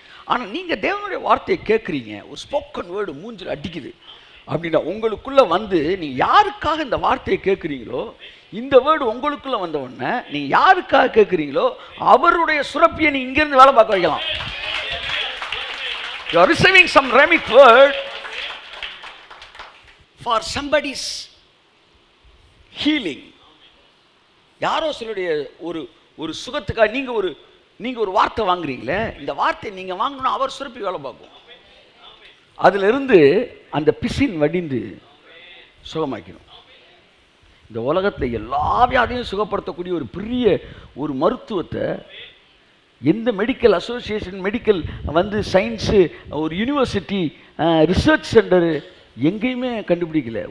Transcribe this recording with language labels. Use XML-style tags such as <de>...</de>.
<ta>ஆனா நீங்க தேவனுடைய வார்த்தையை கேட்குறீங்க, ஒரு ஸ்போக்கன் வேர்டு மூஞ்சில் அடிக்குது அப்படின்னா உங்களுக்குள்ள வந்து நீங்க யாருக்காக இந்த வார்த்தையை கேட்குறீங்களோ, இந்த வேர்டு உங்களுக்குள்ள வந்த உடனே நீங்க யாருக்காக கேட்குறீங்களோ அவருடைய சுரப்பியை நீங்க இங்கிருந்து வேலை பார்க்க வைக்கலாம்.</ta> <en>You are receiving some rhemic word for somebody's healing.</en> <ta>யாரோ சிலருடைய ஒரு சுகத்துக்காக நீங்க ஒரு வார்த்தை வாங்குறீங்களே, இந்த வார்த்தையை நீங்க வாங்கணும், அவர் சுரப்பி வேலை பார்க்கும். அதுல இருந்து அந்த பிசின் வடிந்து சுகமாக்கணும். இந்த உலகத்தில் எல்லா வியாதியும் சுகப்படுத்தக்கூடிய ஒரு பெரிய ஒரு மருத்துவத்தை எந்த மெடிக்கல் அசோசியேஷன், மெடிக்கல் வந்து சயின்ஸு, ஒரு யூனிவர்சிட்டி, ரிசர்ச் சென்டரு எங்கேயுமே கண்டுபிடிக்கல.</ta>